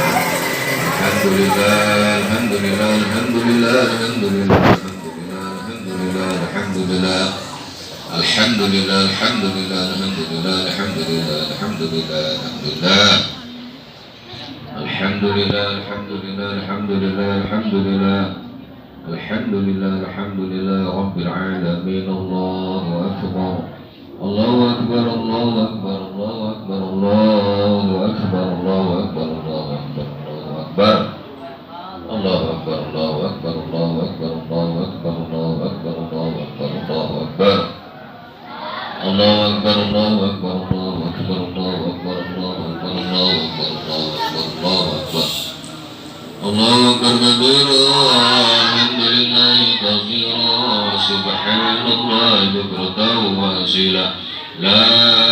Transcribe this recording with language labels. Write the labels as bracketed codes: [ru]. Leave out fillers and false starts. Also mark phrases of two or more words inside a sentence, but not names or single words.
[ar] الحمد لله، الحمد لله، الحمد لله، الحمد لله، الحمد لله، الحمد لله، الحمد لله. الحمد لله، الحمد لله، الحمد لله، الحمد لله، الحمد لله، الحمد لله. الحمد لله، الحمد لله، الحمد لله، الحمد لله. الحمد لله، الحمد لله, رب العالمين. الله أكبر. الله أكبر، الله أكبر، الله أكبر، الله أكبر، الله أكبر، الله أكبر، الله أكبر. الله أكبر، الله أكبر، الله أكبر، الله أكبر، الله أكبر، الله أكبر، الله أكبر. الله أكبر، الله أكبر، الله أكبر، الله أكبر، الله أكبر، الله أكبر، الله أكبر، الله أكبر. الله أكبر كبيرا، الحمد لله كثيرا، سبحان الله بكرة وأصيلا. لا